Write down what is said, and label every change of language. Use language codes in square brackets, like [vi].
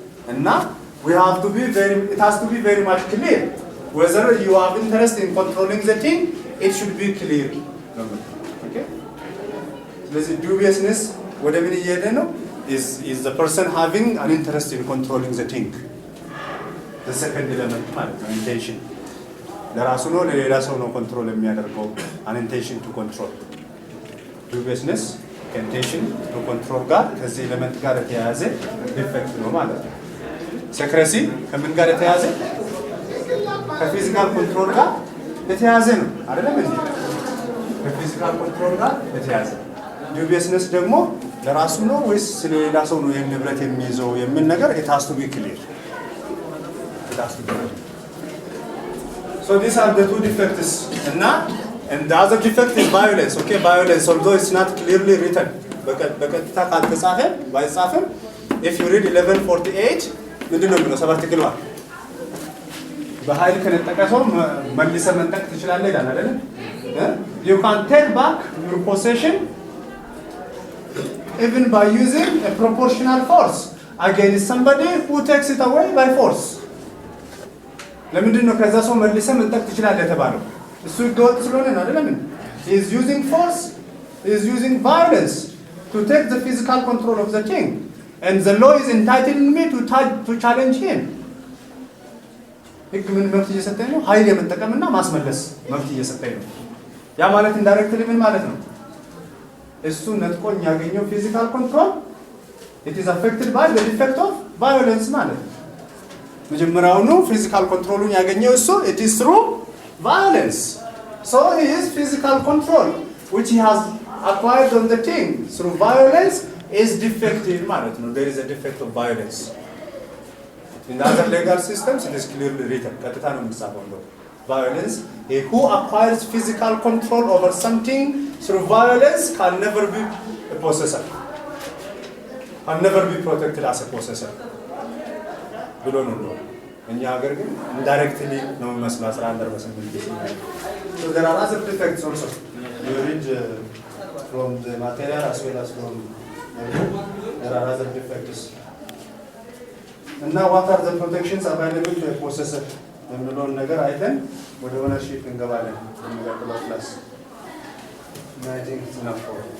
[en] and now it has to be very much clear whether you have interest in controlling the thing it should be clear okay [am] ስለዚህ dubiousness ወደ ምን እየሄደ ነው? [en] is the person having an interest in controlling the thing. The second element [am] ማለት ነው intention ለራሱ ነው ለሌላ ሰው ነው ኮንትሮል የሚያደርገው [en] an intention to control [am] dubiousness intention to control ጋር ከዚህ ኤሌመንት ጋር የተያያዘ ዲፌክት ነው ማለት ነው secrecy ከምን ጋር የተያያዘ ከፊዚካል ኮንትሮል ጋር የተያያዘ ነው አይደለም እንዴ ከፊዚካል ኮንትሮል ጋር የተያያዘ dubiousness ደግሞ ለራሱ ነው ወይስ ለሌላ ሰው ነው ይሄን ንብረት የሚይዘው የሚል ነገር [en] it has to be clear. It has to be clear. So these are the two defects. And the other defect is violence. Okay, violence, although it's not clearly written. [am] በቀጥታ ካልተጻፈ ባይጻፍም [en] if you read 1148 [am] ምንድነው የሚለው ሰባት ይግሏል በኃይል ከነጠቀ ሰው መልሰ መንጠቅ ትችላለህ ይላል አይደል? [en] You can take back your possession even by using a proportional force against somebody who takes it away by force. [am] ለምንድን ነው ከዛ ሰው መልሰ መንጠቅ ትችላለህ የተባለው? እሱ ህገወጥ ስለሆነ ነው አይደል? [en] He is using force, he is using violence to take the physical control of the king, and the law is entitling me to challenge him. [am] ህግ ምን መብት እየሰጠኝ ነው? ኃይል የመጠቀምና ማስመለስ መብት እየሰጠኝ ነው። ያ ማለት ኢንዳይሬክትሊ ምን ማለት ነው? እሱ ነጥቆኝ ያገኘው ፊዚካል ኮንትሮል [en] it is affected by the defect of violence [am] ማለት ነው። መጀመሪያውኑ ፊዚካል ኮንትሮሉን ያገኘው እሱ [en] it is through violence. So his physical control which he has acquired on the king through violence is defective [am] ማለት ነው. [en] There is a defect of violence. In other legal systems it is clearly written. [am] ቀጥታ ነው የሚጻፈው ነው. [en] Violence, who acquires physical control over something through violence can never be a possessor. Can never be protected as a possessor. [am] ብሎ ነው እኛ ሀገር ግን indirectly ነው መስላ 11% [en] So there are other defects also. You read from the material as well as from there are other defects. And now what are the protections available to a possessor? [am] የምንለውን ነገር አይተን ወደ ኦነርሺፕ እንገባለን የሚቀጥለው ክላስ. [en] I think it's enough for